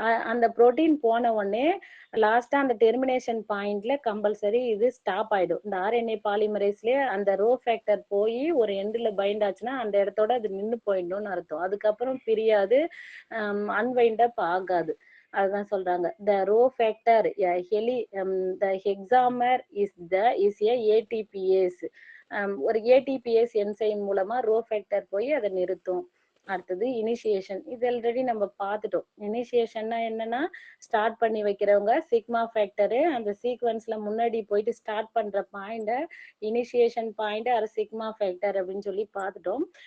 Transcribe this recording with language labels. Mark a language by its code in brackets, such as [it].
[ta] அந்த புரோட்டீன் போன உடனே லாஸ்டா அந்த டெர்மினேஷன் பாயிண்ட்ல கம்பல்சரி இது ஸ்டாப் ஆயிடும். இந்த ஆர்என்ஏ பாலிமரேஸ்லயே அந்த ரோ ஃபேக்டர் போய் ஒரு எண்டுல பைண்ட் ஆச்சுன்னா அந்த இடத்தோட அது நின்று போயிடணும்னு அர்த்தம். அதுக்கப்புறம் பிரியாது, அன்வைண்ட் அப் ஆகாது. அதுதான் சொல்றாங்க. [en] the row factor the hexamer is a ATPase. [ta] ஒரு ATPase என்சைம் மூலமா ரோ ஃபேக்டர் போய் அதை நிறுத்தும். அடுத்தது இனிஷியேஷன். இது ஆல்ரெடி நம்ம பார்த்துட்டோம். இனிஷியேஷன்னா என்னன்னா ஸ்டார்ட் பண்ணி வைக்கிறவங்க சிக்மா ஃபேக்டரு அந்த சீக்வன்ஸ்ல முன்னாடி போயிட்டு ஸ்டார்ட் பண்ற பாயிண்ட initiation point R sigma factor அப்படின்னு சொல்லி பார்த்துட்டோம்.